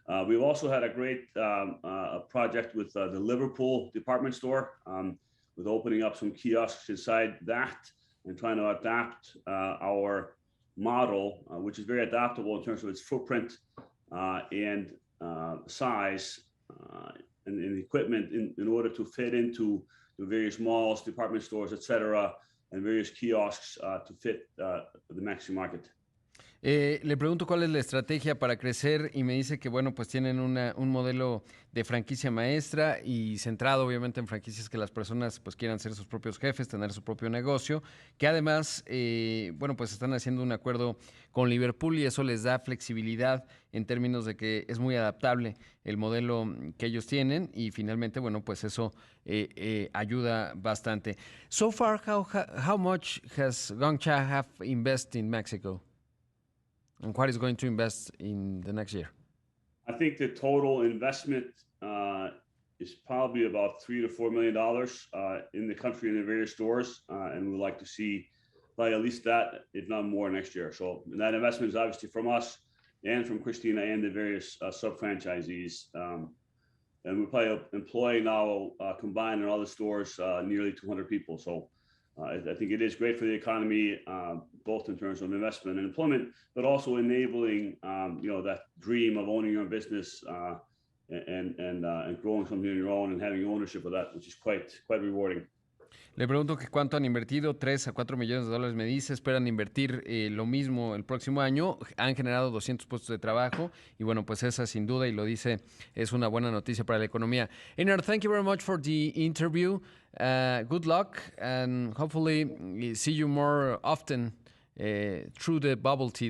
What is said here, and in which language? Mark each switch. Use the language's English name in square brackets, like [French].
[English] We've also had a great project with the Liverpool department store, with opening up some kiosks inside that and trying to adapt our model, which is very adaptable in terms of its footprint and size and equipment in order to fit into the various malls, department stores, etc., and various kiosks to fit the Mexican market. [Spanish] Le pregunto cuál es la estrategia para crecer y me dice que, bueno, pues tienen un modelo de franquicia maestra y centrado obviamente en franquicias que las personas pues quieran ser sus propios jefes, tener su propio negocio, que además, bueno, pues están haciendo un acuerdo con Liverpool y eso les da flexibilidad en términos de que es muy adaptable el modelo que ellos tienen y finalmente, bueno, pues eso ayuda bastante. [English] So far, how much has GongCha have invested in Mexico? And what is going to invest in the next year? I think the total investment is probably about $3 to $4 million in the country in the various stores, and we'd like to see probably at least that, if not more, next year. So that investment is obviously from us and from Christina and the various sub-franchisees. And we're probably employing now, combined in all the stores, nearly 200 people. So I think it is great for the economy, both in terms of investment and employment, but also enabling, that dream of owning your own business and growing something on your own and having ownership of that, which is quite rewarding. [Spanish] Le pregunto que cuánto han invertido, 3 a 4 millones de dólares me dice, esperan invertir lo mismo el próximo año, han generado 200 puestos de trabajo y bueno, pues esa sin duda, y lo dice, es una buena noticia para la economía. [English] Einar, thank you very much for the interview, good luck and hopefully see you more often through the bubble tea.